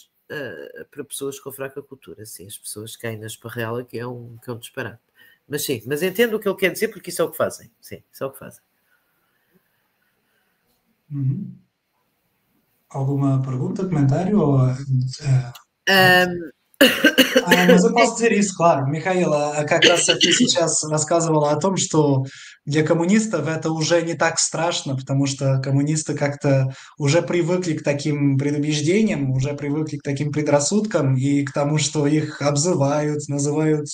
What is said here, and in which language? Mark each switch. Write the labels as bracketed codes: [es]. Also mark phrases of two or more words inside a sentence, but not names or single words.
[pt] para pessoas com fraca cultura, sim, as pessoas caem na esparrela, que é um disparate. Mas sim, mas entendo o que ele quer dizer, porque isso é o que fazem. Sim, isso é o que fazem. Alguma pergunta, comentário? Mas я posso dizer isso, claro. [ru] Михаил, как раз ты сейчас рассказывала о том, что для коммунистов это уже не так страшно, потому что коммунисты как-то уже привыкли к таким предубеждениям, уже привыкли к таким предрассудкам и к тому, что их обзывают, называют...